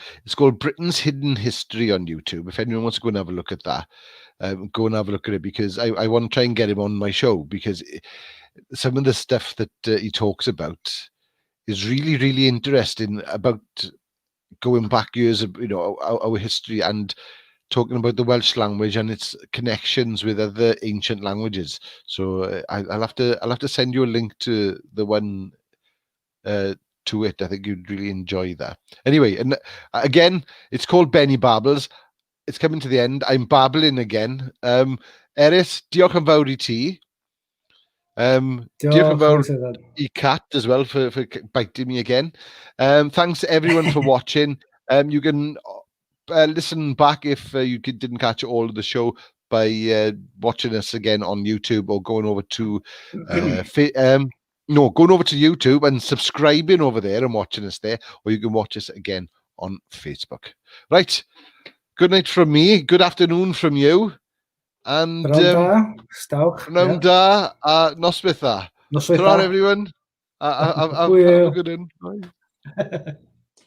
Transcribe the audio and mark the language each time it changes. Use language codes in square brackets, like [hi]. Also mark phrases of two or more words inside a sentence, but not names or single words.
[en] It's called Britain's Hidden History on YouTube. If anyone wants to go and have a look at that, go and have a look at it because I want to try and get him on my show because some of the stuff that he talks about is really, really interesting about going back years of our history and talking about the Welsh language and its connections with other ancient languages. So I'll have to send you a link to the one to it. I think you'd really enjoy that. Anyway, and again, it's called Benney Babbles. It's coming to the end. I'm babbling again. [cy] Eris, diolch yn fawr I ti. Diolch yn fawr I [en] Cat as well for biting me again. Thanks everyone for watching. You can listen back if you didn't catch all of the show by watching us again on YouTube or going over to going over to YouTube and subscribing over there and watching us there, or you can watch us again on Facebook. Right. good night from me, good afternoon from you, and [cy] Pnawn da, noswaith dda. [en] Ta-ra, everyone. Have a good one. Bye.